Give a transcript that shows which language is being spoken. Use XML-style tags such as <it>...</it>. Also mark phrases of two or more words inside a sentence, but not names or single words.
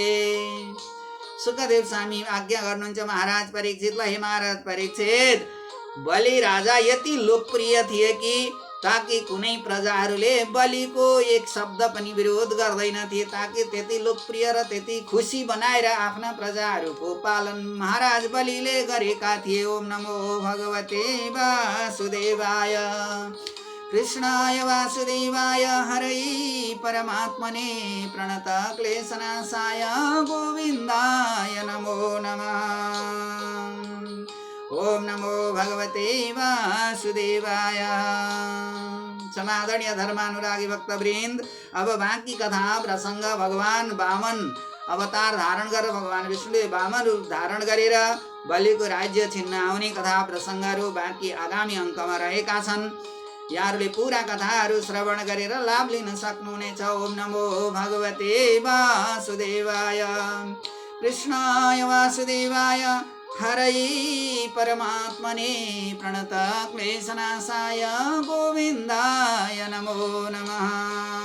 <ne>सुखदेव स्वामी आज्ञा गर्नुहुन्छ महाराज परीक्षितलाई, हे महाराज परीक्षित, बलि राजा यति लोकप्रिय थिए कि ताकि कुनै प्रजाहरूले बलिको एक शब्द पनि विरोध गर्दैनथे। ताकि त्यति लोकप्रिय र त्यति खुसी बनाएर आफ्ना प्रजाहरूको पालन महाराज बलिले गरेका थिए।</ne> <sa>ओम नमो भगवते वासुदेवाय। कृष्णाय वासुदेवाय हरै परमात्मने प्रणत क्लेशनाशाय गोविन्दाय नमो नमः। ओम नमो भगवते वासुदेवाय।</sa> <ne>समादरणीय धर्मानुरागी भक्तवृन्द, अब बाँकी कथा प्रसंग भगवान वामन अवतार धारण गरेर भगवान विष्णुले वामन रूप धारण गरेर बलिको राज्य छिन्न आउने कथा प्रसंगहरू बाँकी आगामी अङ्कमा रहेका छन्। यहाँहरूले पुरा कथाहरू श्रवण गरेर लाभ लिन सक्नुहुनेछ।</ne> <sa>ओम नमो भगवते वासुदेवाय। कृष्णाय वासुदेवाय हरै परमात्मने प्रणत क्लेशनाशाय गोविन्दाय नमो नमः।</sa>